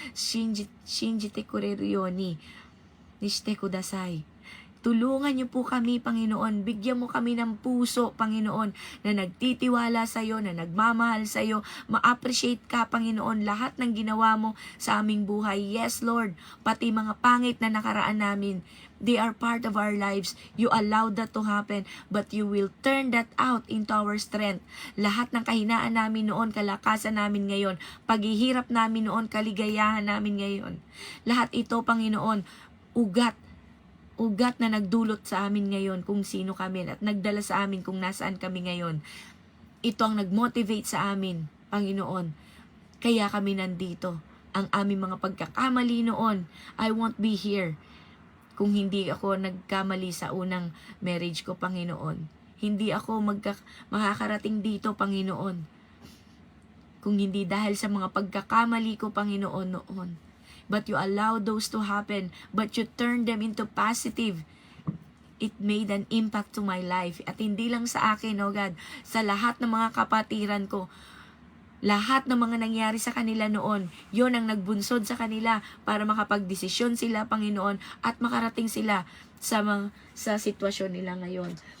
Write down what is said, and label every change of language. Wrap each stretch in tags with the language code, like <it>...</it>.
<ja>Shinjite kurerioni, nishite kudasai.</ja> <tl>Tulungan niyo po kami, Panginoon. Bigyan mo kami ng puso, Panginoon, na nagtitiwala sa iyo, na nagmamahal sa iyo. Ma-appreciate ka, Panginoon, lahat ng ginawa mo sa aming buhay.</tl> <en>Yes, Lord,</en> <tl>pati mga pangit na nakaraan namin.</tl> <en>They are part of our lives. You allowed that to happen, but you will turn that out into our strength.</en> <tl>Lahat ng kahinaan namin noon, kalakasan namin ngayon. Paghihirap namin noon, kaligayahan namin ngayon. Lahat ito, Panginoon, ugat na nagdulot sa amin ngayon kung sino kami at nagdala sa amin kung nasaan kami ngayon. Ito ang nagmotivate sa amin, Panginoon. Kaya kami nandito. Ang aming mga pagkakamali noon,</tl> <en>I won't be here</en> <tl>kung hindi ako nagkamali sa unang marriage ko, Panginoon. Hindi ako makakarating dito, Panginoon, kung hindi dahil sa mga pagkakamali ko, Panginoon, noon.</tl> <en>But you allow those to happen, but you turn them into positive. It made an impact to my life.</en> <tl>At hindi lang sa akin,</tl> <en>oh God,</en> <tl>sa lahat ng mga kapatiran ko, lahat ng mga nangyari sa kanila noon, yon ang nagbunsod sa kanila para makapagdesisyon sila, Panginoon, at makarating sila sa sitwasyon nila ngayon.</tl>